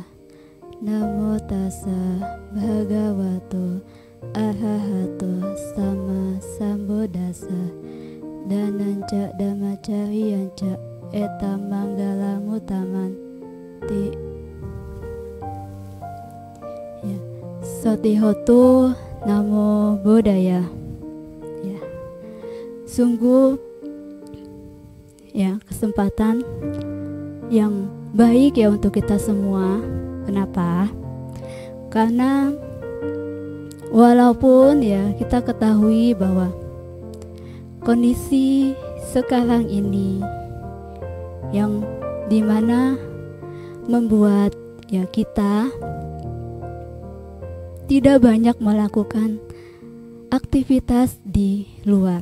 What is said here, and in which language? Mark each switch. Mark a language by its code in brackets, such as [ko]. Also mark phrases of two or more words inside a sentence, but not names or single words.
[pi] Namo tassa bhagavato arahato sama sambuddhassa. Dananca damacariyanca etam manggalamutamanti. [id] Ya. [pi] Sotihotu namo buddhaya. [id] Ya. Sungguh ya kesempatan yang baik ya untuk kita semua. Kenapa? Karena walaupun ya kita ketahui bahwa kondisi sekarang ini yang dimana membuat ya kita tidak banyak melakukan aktivitas di luar.